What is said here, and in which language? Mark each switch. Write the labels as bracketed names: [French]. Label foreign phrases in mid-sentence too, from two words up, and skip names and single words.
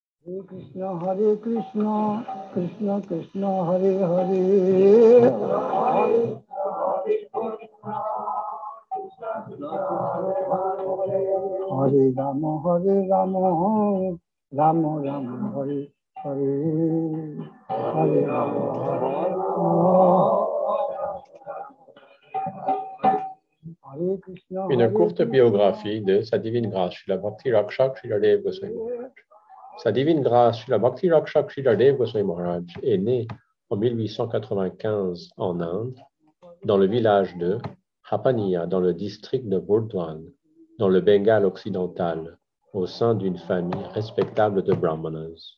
[Sanskrit] Hare Krishna, Krishna Krishna, Hare Hare, Hare Rama, Rama Rama, Hare Hare, Hare Rama, Hare Krishna. [French] Une courte biographie de Sa Divine Grâce, Srila Bhakti Rakshak Sridhar Goswami Maharaj. Sa Divine Grâce, Srila Bhakti Rakshak Sridhar Goswami Maharaj est né en 1895 en Inde, dans le village de Hapaniya, dans le district de Burdwan, dans le Bengale occidental, au sein d'une famille respectable de Brahmanas.